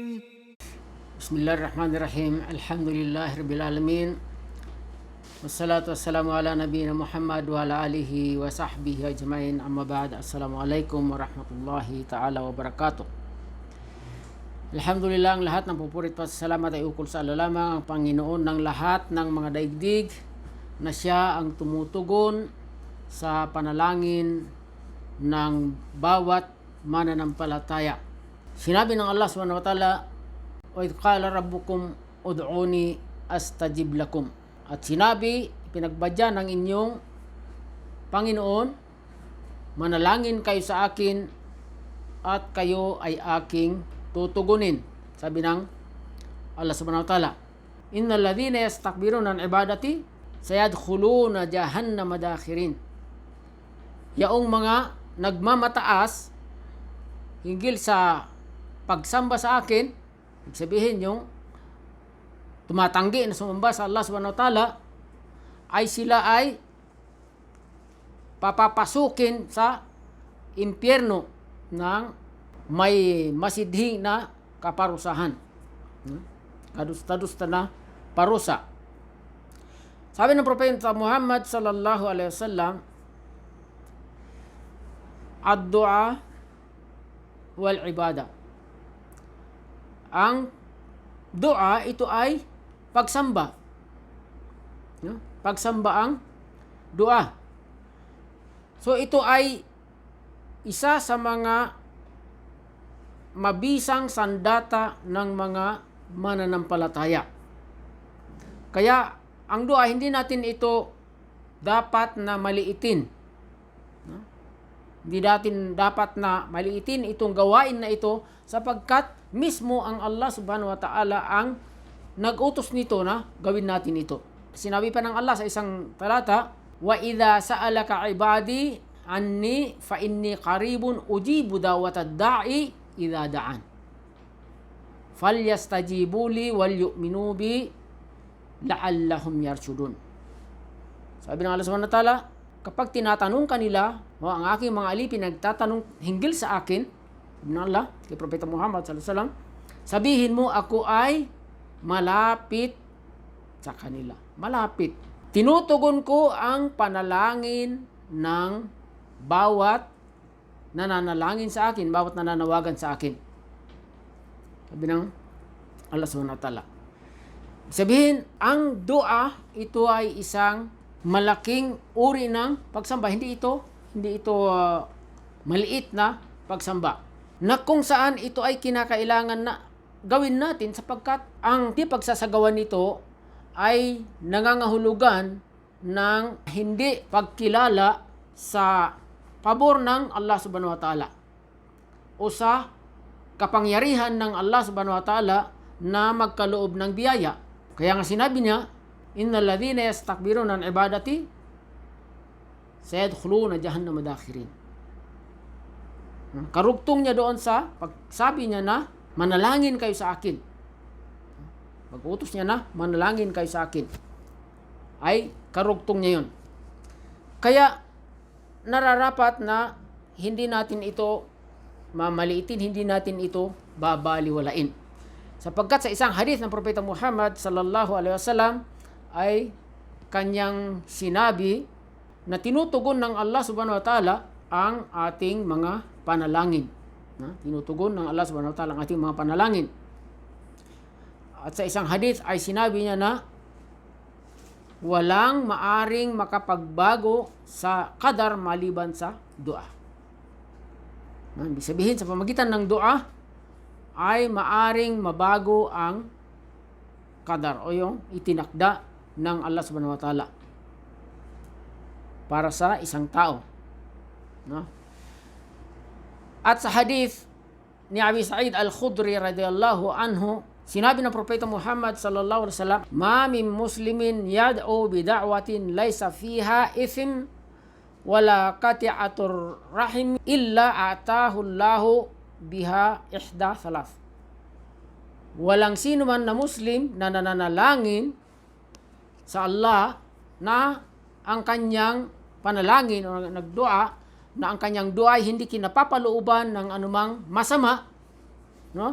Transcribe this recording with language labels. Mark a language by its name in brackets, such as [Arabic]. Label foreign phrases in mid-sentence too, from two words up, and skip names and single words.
[Arabic] بسم الله الرحمن الرحيم. الحمد لله رب العالمين والصلاة والسلام على نبينا محمد وعلى آله وصحبه أجمعين. أما بعد, السلام عليكم ورحمة الله تعالى وبركاته. [Filipino] Alhamdulillah, ang lahat ng pupurit pa sa salamat ay ukol sa Allah lamang, ang Panginoon ng lahat ng mga daigdig, na siya ang tumutugon sa panalangin ng bawat mananampalataya. Sinabi ng Allah [Arabic] سبحانه وتعالى, وإذ قال ربكم ادعوني أستجب لكم. [Filipino] At sinabi, pinagbadya ng inyong Panginoon, manalangin kayo sa akin at kayo ay aking tutugunin. Sabi ng Allah [Arabic] سبحانه وتعالى, إن الذين يستكبرون عن عبادتي سيدخلون جهنم داخرين. [Filipino] Yaong mga nagmamataas hinggil sa pagsamba sa akin, ibig sabihin yung tumatanggi na sumamba sa Allah subhanahu wa ta'ala, ay sila ay papapasukin sa impyerno ng may masidhing na kaparusahan. Kadusta-dusta na parusa. Sabi ng Propeta Muhammad [Arabic] صلى الله عليه وسلم, الدعاء والعبادة. [Filipino] Ang dua, ito ay pagsamba. Pagsamba ang dua. So ito ay isa sa mga mabisang sandata ng mga mananampalataya. Kaya ang dua, hindi natin ito dapat na maliitin. Hindi natin dapat na maliitin itong gawain na ito, sapagkat mismo ang Allah [Arabic] سبحانه وتعالى [Filipino] ang nag-utos nito na gawin natin ito. Sinabi pa ng Allah sa isang talata, [Arabic] وإذا سألك عبادي عني فإني قريب أجيب دعوة الداع إذا دعان فليستجيبوا لي وليؤمنوا بي لعلهم يرشدون. [Filipino] Sabi ng Allah [Arabic] سبحانه وتعالى, [Filipino] kapag tinatanong kanila, ang aking mga alipin nagtatanong hinggil sa akin, sabi ng Allah kay Propeta Muhammad [Arabic] صلى الله عليه وسلم, [Filipino] sabihin mo ako ay malapit sa kanila. Malapit. Tinutugon ko ang panalangin ng bawat nananalangin sa akin, bawat nananawagan sa akin. Sabi ng Allah [Arabic] سبحانه وتعالى. [Filipino] Sabihin, ang dua, ito ay isang malaking uri ng pagsamba. Hindi ito maliit na pagsamba, na kung saan ito ay kinakailangan na gawin natin, sapagkat ang pagsasagawa nito ay nangangahulugan ng hindi pagkilala sa pabor ng Allah [Arabic] سبحانه وتعالى [Filipino] o sa kapangyarihan ng Allah [Arabic] سبحانه وتعالى [Filipino] na magkaloob ng biyaya. Kaya nga sinabi niya, [Arabic] إن الذين يستكبرون عن عبادتي سيدخلون جهنم داخرين. [Filipino] Karugtong niya doon sa pagsabi niya na manalangin kayo sa akin. Pag-utos niya na manalangin kayo sa akin, ay karugtong niya yun. Kaya nararapat na hindi natin ito mamaliitin, hindi natin ito babaliwalain. Sapagkat sa isang hadith ng Propeta Muhammad [Arabic] صلى الله عليه وسلم [Filipino] ay kanyang sinabi na tinutugon ng Allah [Arabic] سبحانه وتعالى [Filipino] ang ating mga panalangin. Tinutugon ng Allah [Arabic] سبحانه وتعالى [Filipino] ang ating mga panalangin. At sa isang hadith ay sinabi niya na walang maaring makapagbago sa qadar maliban sa dua. Ibig sabihin, sa pamagitan ng dua ay maaring mabago ang qadar o yung itinakda ng Allah [Arabic] سبحانه وتعالى [Filipino] para sa isang tao. At sa hadith ni Abi Sa'id al-Khudri [Arabic] رضي الله عنه, [Filipino] sinabi ng Propeta Muhammad [Arabic] صلى الله عليه وسلم, ما من مسلم يدعو بدعوة ليس فيها إثم ولا قطيعة رحم إلا أعطاه الله بها إحدى ثلاث. [Filipino] Walang sino man na Muslim na nananalangin sa Allah na ang kanyang panalangin o nagdua na ang kanyang dua ay hindi kinapapalooban ng anumang masama, no?